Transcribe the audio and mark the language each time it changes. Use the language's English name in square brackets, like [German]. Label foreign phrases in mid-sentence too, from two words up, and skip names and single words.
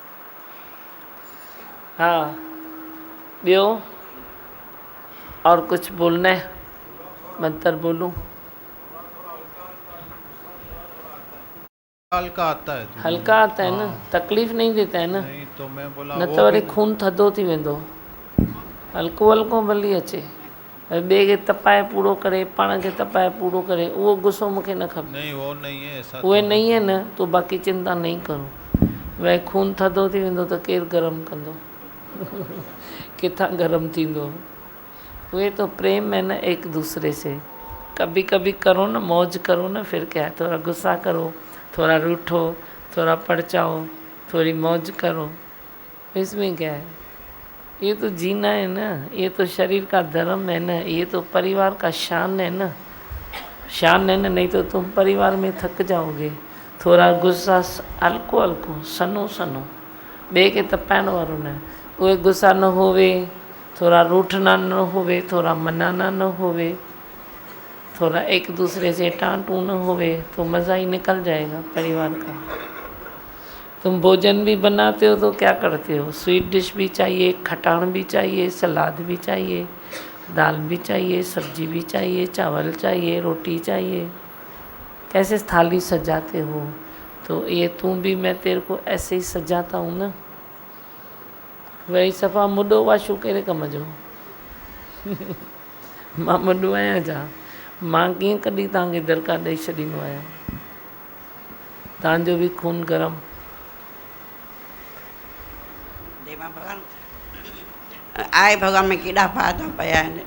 [Hindi] हाँ, ॿियो और कुछ बोलना है, मंत्र बोलूं। हल्का आता है, हल्का आता है ना, तकलीफ नहीं देता है ना, नहीं तो मैं बोला [Sindhi] न तो वरी खून थधो थी वेंदो, हल्को हल्को भली अचे, ॿिए खे तपाए पूरो करे, पाण खे तपाए पूरो करे, उहो गुस्सो मूंखे न खपे। [Hindi] नहीं वो नहीं है ऐसा। उहे नहीं है न, तो बाक़ी चिंता नहीं करो। [Sindhi] वह खून थधो थी वेंदो त केरु गरम कंदो किथां गरम थींदो। [Hindi] उहे तो प्रेम है न एक दूसरे से। कभी कभी करो न, मौज करो न, फिर क्या है, थोड़ा गुस्सा करो, थोड़ा रूठो, थोड़ा पड़चाओ, थोड़ी मौज करो, इसमें क्या है। ये तो जीना है ना, ये तो शरीर का धर्म है ना, ये तो परिवार का शान है ना, शान है ना, नहीं तो तुम परिवार में थक जाओगे। थोड़ा गुस्सा [Sindhi] हल्को हल्को, सनो सनो, ॿिए खे तपाइण वारो न, [Hindi] उहे गुस्सा न होवे, थोड़ा रूठना न होवे, थोड़ा मनाना न होवे, थोड़ा एक दूसरे से टांटू न होवे, तो मज़ा ही निकल जाएगा परिवार का। तुम भोजन भी बनाते हो तो क्या करते हो, स्वीट डिश भी चाहिए, खटाण भी चाहिए, सलाद भी चाहिए, दाल भी चाहिए, सब्जी भी चाहिए, चावल चाहिए, रोटी चाहिए, कैसे थाली सजाते हो। तो ये तू भी मैं तेरे को ऐसे ही सजाता हूँ ना। [Sindhi] वही सफ़ा मुॾो वाशू कहिड़े कम जो मां मुॾो आहियां छा, मां कीअं कॾहिं तव्हांखे दरकार ॾेई छॾींदो आहियां। तव्हांजो बि खून गरम। आए भॻवान में केॾा फ़ाइदा पिया आहिनि।